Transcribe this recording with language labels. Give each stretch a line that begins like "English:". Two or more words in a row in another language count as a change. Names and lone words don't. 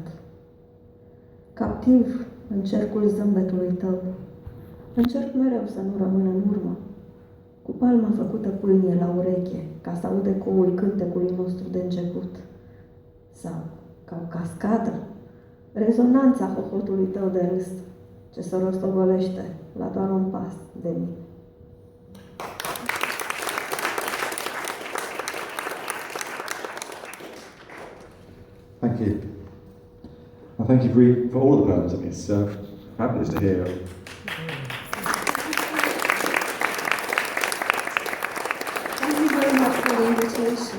Romanian: Captiv în cercul zâmbetului tău, încerc mereu să nu rămân în urmă, cu palma făcută pâlnie la ureche, ca să aud ecoul cântecului nostru de început. Sau, ca o cascadă, rezonanța hohotului tău de râs, ce se rostogolește la doar un pas de mine.
English: Thank you. And thank you for all the poems. I mean, it's fabulous to hear. Thank you very much for the invitation.